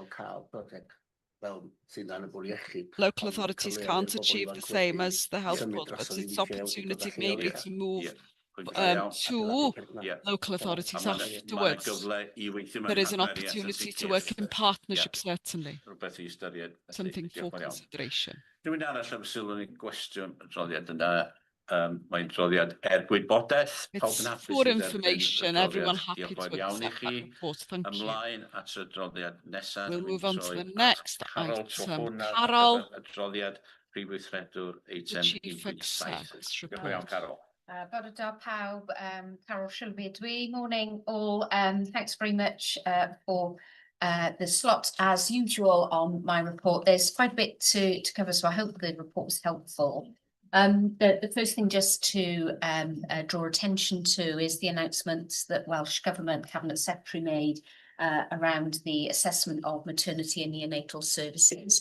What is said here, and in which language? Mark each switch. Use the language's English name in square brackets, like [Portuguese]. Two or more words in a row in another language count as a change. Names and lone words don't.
[English] Local authorities can't achieve the same as the health board, but it's opportunity maybe to move to local authorities afterwards. There is an opportunity to work in partnership, certainly. Something for consideration. [Welsh] Rwy'n arall am sylw ni gwestiwn adroddiad yna. Mae'n adroddiad gwybodaeth. [English] It's for information. Everyone happy to accept that report. Thank you. [Welsh] Ymlaen at adroddiad nesaf. [English] We'll move on to the next item. Carol, [Welsh] adroddiad Prifweithredwr eitem [English] Chief Exec's report. Carol. [Welsh] Bore da pawb, Carol Shilby dwi. [English] Morning all. Thanks very much for the slot as usual on my report. There's quite a bit to cover, so I hope the report was helpful. The first thing just to draw attention to is the announcement that Welsh Government Cabinet Secretary made around the assessment of maternity and neonatal services.